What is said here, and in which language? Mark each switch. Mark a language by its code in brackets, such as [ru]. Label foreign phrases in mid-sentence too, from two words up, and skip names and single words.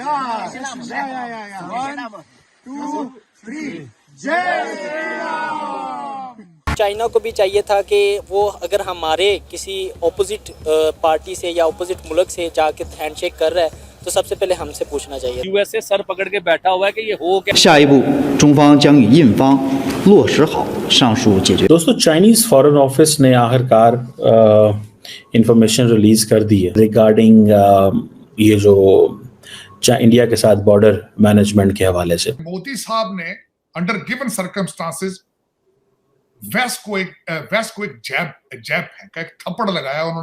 [hi] या 1 2 3 जय श्री राम। चाइना को भी चाहिए था कि वो अगर हमारे किसी [en] opposite party [hi] से या ऑपोजिट मुल्क से जाके हैंडशेक कर रहा है तो सबसे पहले हमसे पूछना चाहिए। यूएसए सर पकड़ के बैठा हुआ है कि ये हो क्या। [zh] 下一步，中方将与印方落实好上述解决。 [hi] दोस्तों [en] Chinese foreign office [hi] ने आखिरकार [en] information release [hi] कर दी है रिगार्डिंग ये जो इंडिया के साथ [en] border management [hi] के हवाले से। मोदी साहब ने [en] under given circumstances [hi] वेस्ट को एक जैब का एक थप्पड़ लगाया उन्होंने।